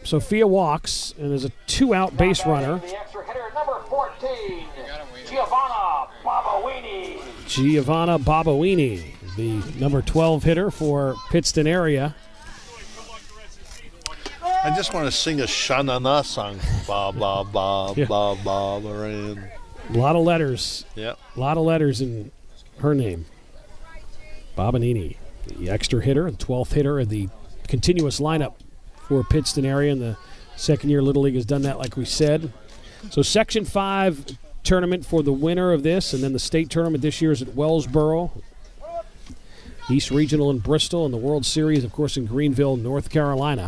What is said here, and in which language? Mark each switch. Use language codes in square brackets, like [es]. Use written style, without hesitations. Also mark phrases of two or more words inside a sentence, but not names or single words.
[en] Sophia walks, and there's a 2-out base runner. The extra hitter, number 14, Giovanna Babawini. Giovanna Babawini, the number 12 hitter for Pittston area. I just want to sing a Sha-na-na song. Ba, ba, ba, ba, ba, Lorraine. A lot of letters. Yep. A lot of letters in her name. Babanini, the extra hitter, the 12th hitter of the continuous lineup for Pittston area. And the second year Little League has done that, like we said. So Section 5 tournament for the winner of this, and then the state tournament this year is at Wellsboro, East Regional in Bristol, and the World Series, of course, in Greenville, North Carolina.